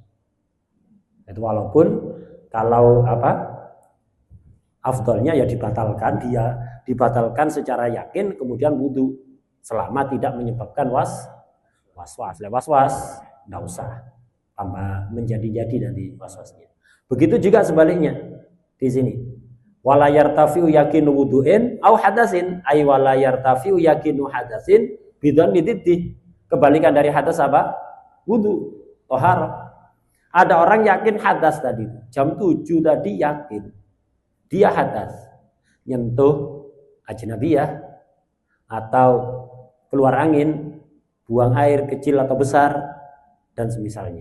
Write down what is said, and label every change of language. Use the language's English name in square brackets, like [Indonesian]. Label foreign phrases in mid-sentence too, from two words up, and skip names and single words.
[Indonesian] Itu walaupun kalau afdolnya ya dibatalkan secara yakin kemudian wudu selama tidak menyebabkan was-was enggak usah tambah menjadi-jadi nanti was-wasnya. Begitu juga sebaliknya di sini. [Arabic] ولا يرتفع يقين وضوء أو حدث أي ولا يرتفع يقين حدث بظن لضده. [Indonesian] Kebalikan dari hadas apa? Wudu, tohara. Ada orang yakin hadas tadi. Jam 7 tadi yakin. Dia hadas. Nyentuh ajnabiyah atau keluar angin, buang air kecil atau besar dan semisalnya.